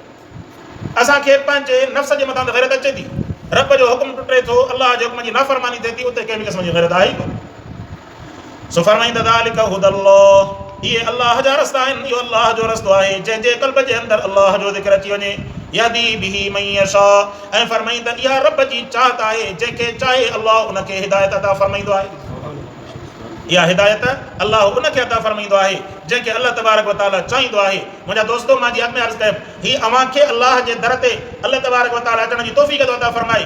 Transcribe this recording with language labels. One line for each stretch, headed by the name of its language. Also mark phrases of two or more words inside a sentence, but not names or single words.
Sindhi: असांखे पंहिंजे नफ़्स जे मथां त गैरत अचे थी, रब जो हुकुम टुटे थो, अलाह जे हुकुम जी नाफ़रमानी थिए थी, उते कंहिं बि क़िस्म जी गैरत आहे ई कोन। सो फरमाईंदा
Arabic: ज़ालिका हुदल्लाह,
Sindhi: इहे अलाह जा रस्ता आहिनि, इहो अलाह जो रस्तो आहे जंहिंजे क़ल्ब जे अंदरि अलाह जो ज़िक्र अची वञे।
Arabic: यहदी बिही मन यशा,
Sindhi: ऐं फरमाईंदा इहा रब जी चाहत आहे, जंहिंखे चाहे अलाह उनखे हिदायत अता फरमाईंदो आहे। इहा हिदायत अलाह उनखे अता फरमाईंदो आहे जंहिंखे अलाह
Arabic: तबारक व तआला
Sindhi: चाहींदो आहे। मुंहिंजा दोस्तो, मां जी अॻ में अर्ज़ कयमि, हीअ अव्हांखे अलाह जे दर ते अलाह
Arabic: तबारक व तआला
Sindhi: अचण जी तौफ़ीक़ थो अता फरमाए।